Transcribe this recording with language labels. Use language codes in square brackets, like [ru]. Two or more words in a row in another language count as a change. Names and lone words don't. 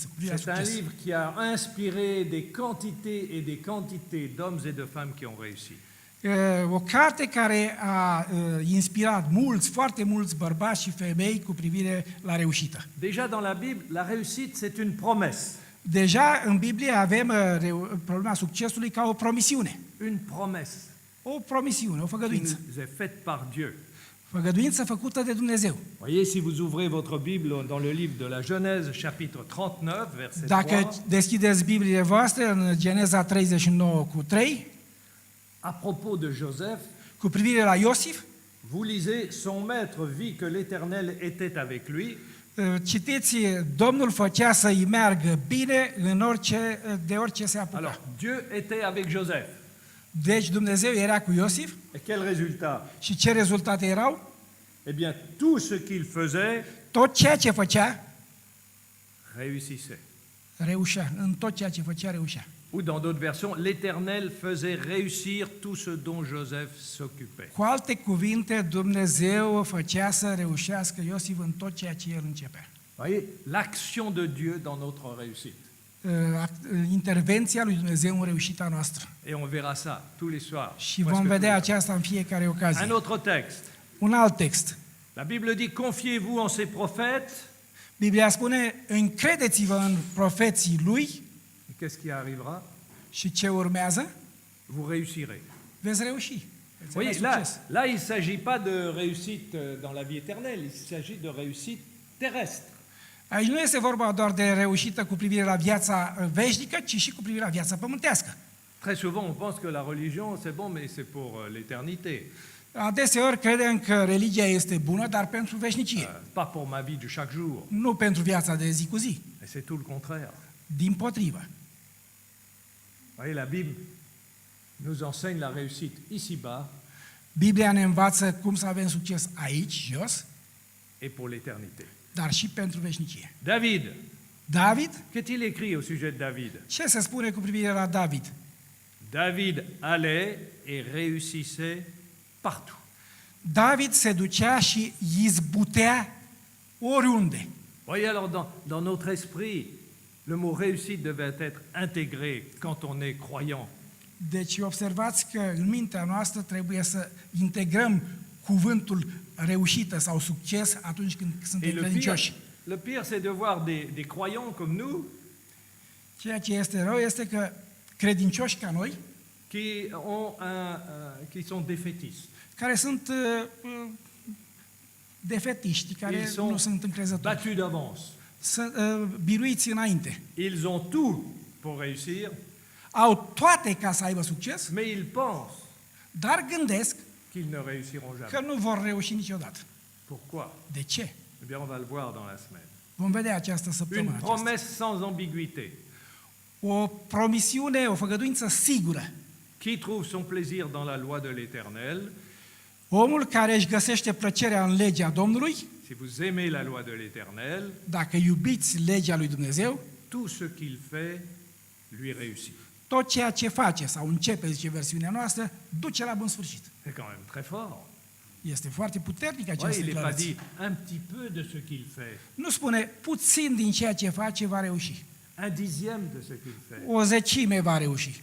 [ro] Cu privire la [fr] C'est un [ro] succes. [fr] livre qui a inspiré des quantités et des quantités d'hommes et de femmes qui ont réussi. [ro] O carte care a inspirat foarte mulți bărbați și femei cu privire la reușită. [fr] Déjà dans la Bible, la réussite, c'est une promesse. [ro] Deja în Biblie avem problema succesului ca o promisiune. [fr] Une promesse [ro] O promisiune, o [fr] qui [ro] făgăduință. [fr] nous est faite par Dieu. [ro] Făgăduință făcută de Dumnezeu. [fr] Voyez, si vous ouvrez votre Bible dans le livre de la Genèse, chapitre 39, verset 3, [ro] Dacă deschideți Bibliile voastre în Geneza 39:3, [fr] à propos de Joseph, [ro] cu privire la Iosif, [fr] vous lisez, son maître vit que l'Éternel était avec lui, [ro] citiți, Domnul făcea să-i meargă bine de orice se apuca. [fr] alors Dieu était avec Joseph. [ro] Deci Dumnezeu era cu Iosif [fr] Et quel résultat? [ro] și ce rezultate erau? [fr] Eh bien, tout ce qu'il faisait [ro] Tot ceea ce făcea, [fr] réussissait. [ro] reușea. În tot ceea ce făcea, reușea. [fr] Ou dans d'autres versions, l'Éternel faisait réussir tout ce dont Joseph s'occupait. [ro] Cu alte cuvinte, Dumnezeu făcea să reușească Iosif în tot ceea ce el începea. [fr] Voyez, l'action de Dieu dans notre réussite. [ro] Intervenția lui Dumnezeu în reușita noastră. [fr] Et on verra ça tous les soirs. [ro] Și [fr] presque [ro] vom [fr] tous [ro] vedea [fr] les soirs. [ro] aceasta în fiecare ocazie. [fr] Un autre texte. [ro] Un alt text. [fr] La Bible dit, confiez-vous en ces prophètes. [ro] Biblia spune, încredeți-vă în profeții lui [fr] Et qu'est-ce qui arrivera? [ro] și ce urmează? [fr] Vous réussirez. [ro] Veți reuși. Veți avea [fr] Voyez, là, [ro] succes. [fr] là, il ne s'agit pas de réussite dans la vie éternelle, il s'agit de réussite terrestre. [ro] Aici nu este vorba doar de reușită cu privire la viața veșnică, ci și cu privire la viața pământească. [fr] Très souvent, on pense que la religion, c'est bon, mais c'est pour l'éternité. [ro] Adeseori credem că religia este bună, dar pentru veșnicie, [fr] Pas pour ma vie de chaque jour. [ro] nu pentru viața de zi cu zi. [fr] Et c'est tout le contraire. [ro] Dimpotrivă. [fr] Voyez, la Bible nous enseigne la réussite ici-bas [ro] Biblia ne învață cum să avem succes aici, jos, [fr] et pour l'éternité. [ro] dar și pentru veșnicie. [fr] David, [ro] David, [fr] qu'est-il écrit au sujet de David? [ro] ce se spune cu privire la David? [fr] David allait et réussissait partout. [ro] David se ducea și izbutea oriunde. [fr] Voyez, alors dans notre esprit, le mot réussite devait être intégré quand on est croyant. [ro] Deci observați că în mintea noastră trebuie să integrăm cuvântul reușită sau succes atunci când suntem [fr] Et [ro] credincioși. [fr] le pire c'est de voir des croyants comme nous [ro] Ceea ce este rău este că credincioși ca noi, [fr] qui sont défaitistes. [ro] care sunt defetiști, care [fr] Ils [ro] nu [fr] sont [ro] sunt încrezători, [fr] battus d'avance. [ro] sunt biruiți înainte. [fr] Ils ont tout pour réussir, [ro] Au toate ca să aibă succes, [fr] mais ils pensent [ro] dar gândesc [fr] qu'ils ne réussiront [ro] că [fr] jamais. [ro] nu vor reuși niciodată. [fr] Pourquoi? [ro] De ce? [fr] Eh bien, on va le voir dans la semaine. [ro] Vom vedea această [fr] Une [ro] săptămână aceasta. [fr] promesse sans ambiguïté. [ro] O promisiune, o făgăduință sigură. [fr] Qui trouve son plaisir dans la loi de l'Éternel? [ro] Omul care își găsește plăcerea în legea Domnului, [fr] Si vous aimez la loi de l'Éternel, [ro] dacă iubiți legea lui Dumnezeu, [fr] tout ce qu'il fait lui réussit. [ro] tot ceea ce face sau începe, zice versiunea noastră, duce la bun sfârșit. [fr] C'est quand même très fort. [ro] Este foarte puternică [fr] Ouais, [ro] această [fr] il n'est pas [ro] declarație. [fr] dit un petit peu de ce qu'il fait, [ro] Nu spune puțin din ceea ce face va reuși. [fr] un dixième de ce qu'il fait. [ro] O zecime va reuși.